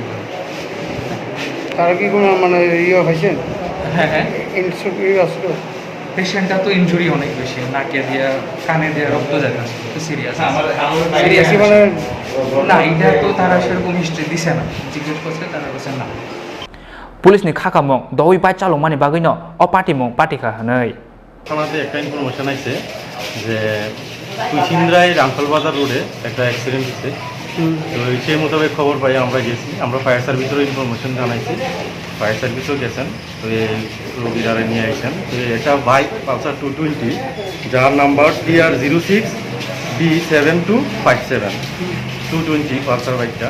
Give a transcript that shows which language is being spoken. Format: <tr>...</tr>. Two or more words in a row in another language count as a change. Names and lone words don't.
<bn>তারা কি কোনো মানে ইয়ে হয়েছেন? হ্যাঁ হ্যাঁ, আসলো পেশেন্টটা তো ইনজুরি অনেক বেশি, নাকে দিয়ে কানে দিয়ে রক্ত যাচ্ছে, তো সিরিয়াস মানে না। এটা তো তারা সেরকম হিস্ট্রি দিছে না, জিজ্ঞেস করছে তারা বলছে না।</bn> <trp>পুলিশ ni khakamung Dowi bike Chalaokmani bagino o Patimung patikha hanei</trp> <bn>থানাতে একটা ইনফরমেশন আছে যে কুচিন্দ্রায় রামফল বাজার রোডে একটা অ্যাক্সিডেন্ট হয়েছে। তো সেই মোতাবেক খবর পাই আমরা গেছি, আমরা</bn> <en>fire service-er-o</en> <bn>ইনফরমেশন জানাইছি,</bn> <en>fire service-o</en> <bn>গেছেন। তো এই রোগীরা নিয়ে আসেন। তো একটা বাইক পালসার 220 যার নাম্বার TR06B7257 220 পালসার বাইকটা।</bn>